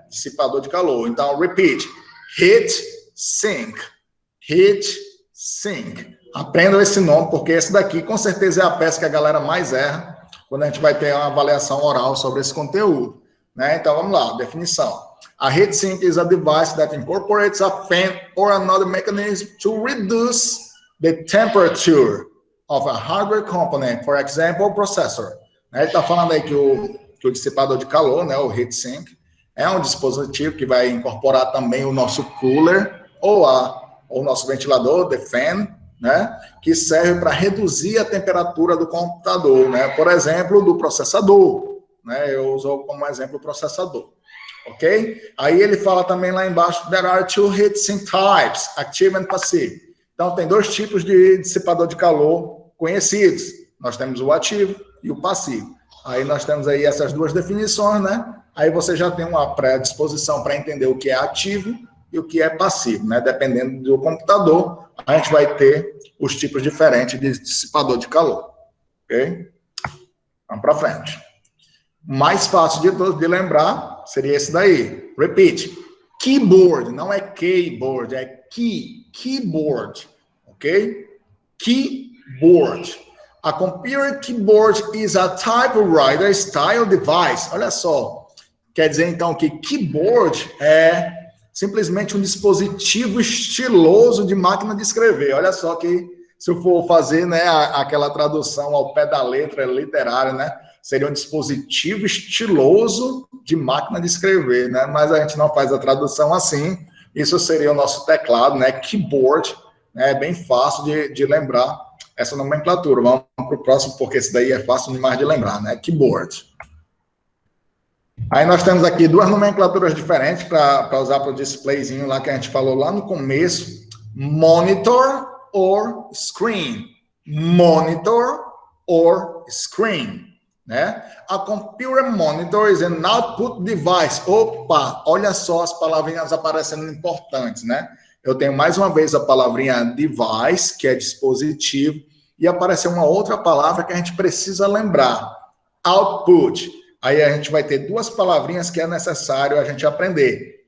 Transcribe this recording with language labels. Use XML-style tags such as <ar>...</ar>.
<pt>Dissipador de calor. Então, repeat. Heatsink.</pt> <en>Heatsink.</en> <pt>Aprendam esse nome, porque esse daqui, com certeza, é a peça que a galera mais erra quando a gente vai ter uma avaliação oral sobre esse conteúdo, né? Então, vamos lá, definição.</pt> <en>A heatsink is a device that incorporates a fan or another mechanism to reduce the temperature of a hardware component, for example, processor.</en> <pt>Ele está falando aí que o dissipador de calor, né, o heatsink, é um dispositivo que vai incorporar também o nosso cooler ou o nosso ventilador, the fan, né, que serve para reduzir a temperatura do computador, né, por exemplo, do processador, né, eu uso como exemplo o processador, ok? Aí ele fala também lá embaixo,</pt> <en>there are two heatsink types, active and passive.</en> <pt>Então, tem dois tipos de dissipador de calor conhecidos. Nós temos o ativo e o passivo. Aí nós temos aí essas duas definições, né? Aí você já tem uma predisposição para entender o que é ativo e o que é passivo, né? Dependendo do computador, a gente vai ter os tipos diferentes de dissipador de calor, ok? Vamos para frente. Mais fácil de lembrar seria esse daí. Repeat. Keyboard, não é keyboard, é keyboard, ok?</pt> <en>Keyboard. A computer keyboard is a typewriter style device.</en> <pt>Olha só. Quer dizer, então, que keyboard é simplesmente um dispositivo estiloso de máquina de escrever. Olha só que, se eu for fazer, né, aquela tradução ao pé da letra literária, né, seria um dispositivo estiloso de máquina de escrever, né? Mas a gente não faz a tradução assim. Isso seria o nosso teclado, né? Keyboard, né? É bem fácil de lembrar essa nomenclatura. Vamos para o próximo, porque esse daí é fácil demais de lembrar, né? Keyboard. Aí nós temos aqui duas nomenclaturas diferentes para usar para o displayzinho lá que a gente falou lá no começo.</pt> <en>Monitor or screen. Monitor or screen. Né? A computer monitor is an output device.</en> <pt>Opa, olha só as palavrinhas aparecendo importantes, né? Eu tenho mais uma vez a palavrinha device, que é dispositivo, e apareceu uma outra palavra que a gente precisa lembrar. Output. Aí a gente vai ter duas palavrinhas que é necessário a gente aprender.</pt>